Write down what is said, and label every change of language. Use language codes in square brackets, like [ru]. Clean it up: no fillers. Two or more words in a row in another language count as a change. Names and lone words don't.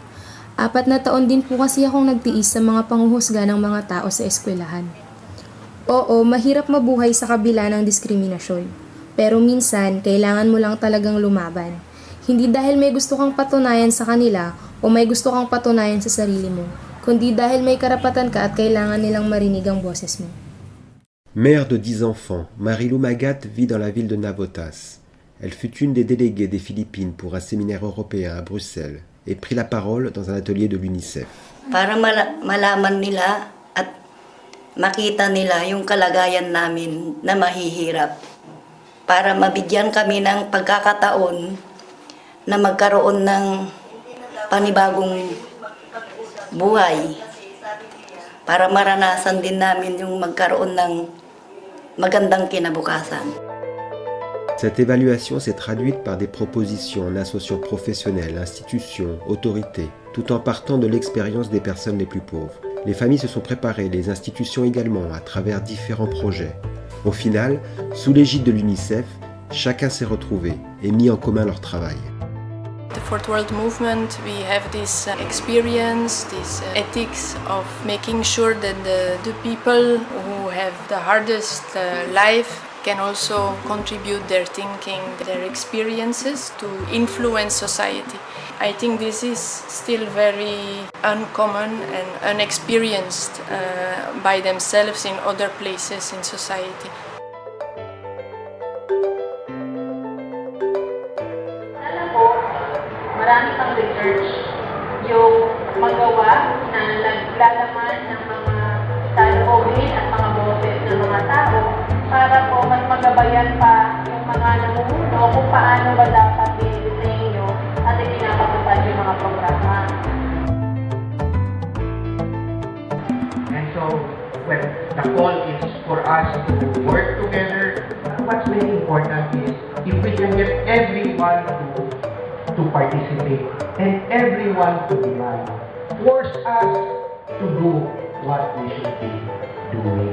[tl] 4 na taon din po kasi akong nagtiis sa mga panghuhusga ng mga tao sa eskwelahan. Oo, mahirap mabuhay sa kabila ng diskriminasyon. Pero minsan, kailangan mo lang talagang lumaban. Hindi dahil may gusto kang patunayan sa kanila o may gusto kang patunayan sa sarili mo, kundi dahil may karapatan ka at kailangan nilang marinig ang boses mo. [fr] Mère de 10 enfants, Marilou Magat vit dans la ville de Navotas. Elle fut une des déléguées des Philippines pour un séminaire européen à Bruxelles et prit la parole dans un atelier de l'UNICEF. [tl] Para malaman nila at makita nila yung kalagayan namin na mahihirap. Para mabigyan kami ng pagkakataon na magkaroon ng panibagong buhay. Para maranasan din namin yung magkaroon ng magandang kinabukasan. [fr] Cette évaluation s'est traduite par des propositions en associant professionnels, institutions, autorités, tout en partant de l'expérience des personnes les plus pauvres. Les familles se sont préparées, les institutions également, à travers différents projets. Au final, sous l'égide de l'UNICEF, chacun s'est retrouvé et mis en commun leur travail. [en] The Fourth World Movement, we have this experience, this ethics of making sure that the people who have the hardest life can also contribute their thinking, their experiences to influence society. I think this is still very uncommon and unexperienced by themselves in other places in society. [tl] Marami pang research yung magawa na naglalaman ng mga saloobin at mga boses ng mga tao para po mas magabayan pa yung mga namumuno kung paano ba dapat i-disenyo at ipinapatupad yung mga programa. [en] And so, when the call is for us to work together, what's very important is if we can get everyone to participate and everyone to demand, force us to do what we should be doing.